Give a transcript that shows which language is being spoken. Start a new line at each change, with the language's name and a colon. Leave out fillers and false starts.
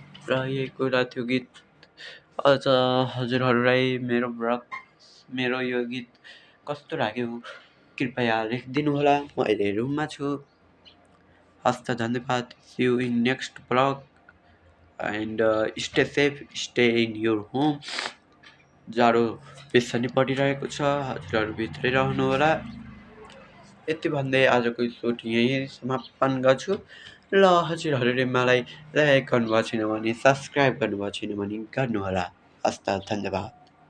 Nepali: र यही कुरा थियो गीत। अझ हजुरहरूलाई मेरो यो गीत कस्तो लाग्यो कृपया लेखिदिनु होला। म अहिले रुममा छु। हस्त धन्यवाद।
English: See you in next blog and stay safe, stay in your home.
Nepali: जाडो बेसरी परिरहेको छ, हजुरहरू भित्रै रहनु होला। यति भन्दै आजको सुट यहीँ समापन गर्छु। ल हजुरहरूले मलाई लाइक गर्नुभएको छैन भने, सब्सक्राइब गर्नुभएको छैन भने गर्नुहोला। हस्त धन्यवाद।